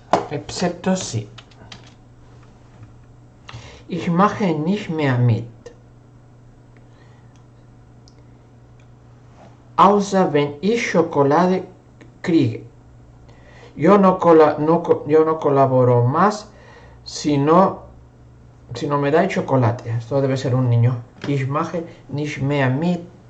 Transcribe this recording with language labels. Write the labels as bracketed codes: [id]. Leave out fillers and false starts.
[es] Excepto si. [de] Ich mache nicht mehr mit. Außer wenn ich Schokolade kriege. [es] Yo no colaboro más si no me da chocolate. Esto debe ser un niño. [de] Ich mache nicht mehr mit.